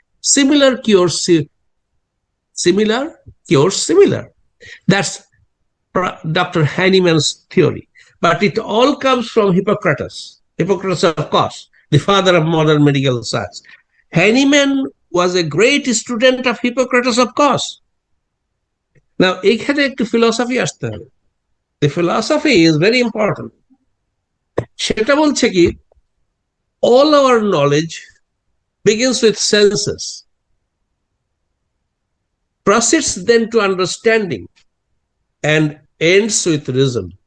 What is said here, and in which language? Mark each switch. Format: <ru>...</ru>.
<en>Similar cures similar. That's Dr. Hahnemann's theory. But it all comes from Hippocrates, of course, the father of modern medical science. Hahnemann was a great student of Hippocrates, of course.</en> <bn>Now, এখানে একটু philosophy আসতে হবে.</bn> <en>The philosophy is very important.</en> <bn>সেটা বলছে কি,</bn> <en>all our knowledge begins with senses, proceeds then to understanding, and ends with reason.</en>